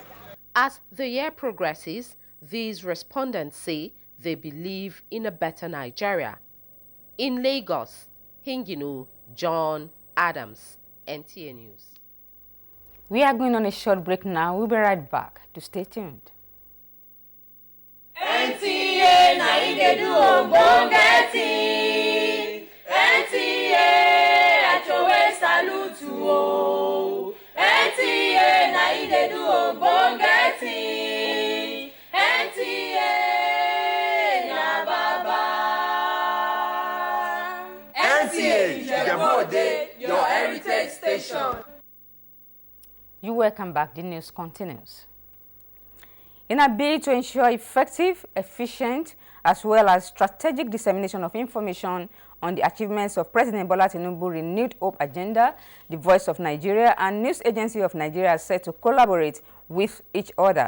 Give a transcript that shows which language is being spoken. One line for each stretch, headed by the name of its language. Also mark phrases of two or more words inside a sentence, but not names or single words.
English: As the year progresses, these respondents say they believe in a better Nigeria. In Lagos, Hinginu, John Adams, NTA News. We are going on a short break now. We'll be right back. To stay tuned. NTA Ijebu ode. NTA Achowe salute o. NTA Ijebu ode. NTA na baba. NTA Ijebu ode, your heritage station. You welcome back. The news continues. In a bid to ensure effective, efficient, as well as strategic dissemination of information on the achievements of President Bola Tinubu's renewed hope agenda, the Voice of Nigeria and News Agency of Nigeria are set to collaborate with each other.